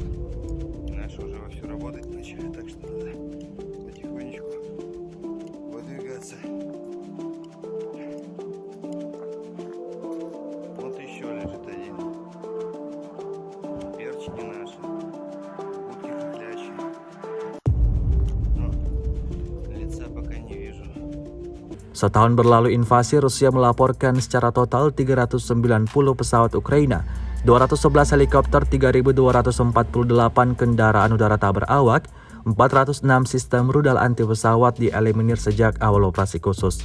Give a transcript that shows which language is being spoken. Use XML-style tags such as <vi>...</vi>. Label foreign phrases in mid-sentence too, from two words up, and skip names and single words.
<ru>Наши уже вовсю работать начали, так что надо потихонечку выдвигаться. Вот еще лежит один. Перчики наши. Утки хохлячие. Но лица пока не вижу.</ru> <id>Setahun berlalu invasi, Rusia melaporkan secara total 390 pesawat Ukraina, 211 helikopter, 3.248 kendaraan udara tak berawak, 406 sistem rudal anti pesawat dieliminir sejak awal operasi khusus.</id>